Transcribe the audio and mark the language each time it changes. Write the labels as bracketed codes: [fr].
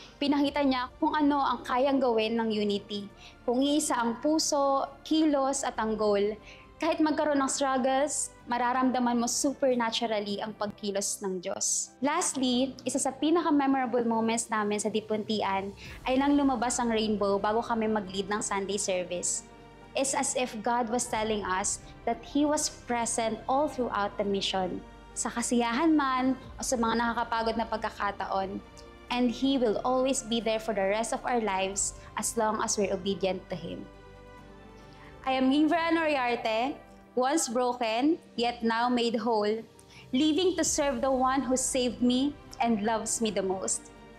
[tl] Pinakita niya kung ano ang kayang gawin ng unity. Kung iisa ang puso, kilos at ang goal. Kahit magkaroon ng struggles, mararamdaman mo supernaturally ang pagkilos ng Diyos. Lastly, isa sa pinaka-memorable moments namin sa Dipuntian ay nang lumabas ang rainbow bago kami mag-lead ng Sunday service. [en] It's as if God was telling us that He was present all throughout the mission. [tl] Sa kasiyahan man o sa mga nakakapagod na pagkakataon. [en] And He will always be there for the rest of our lives as long as we're obedient to Him. I am Ginvera Noriarte, once broken, yet now made whole, living to serve the one who saved me and loves me the most.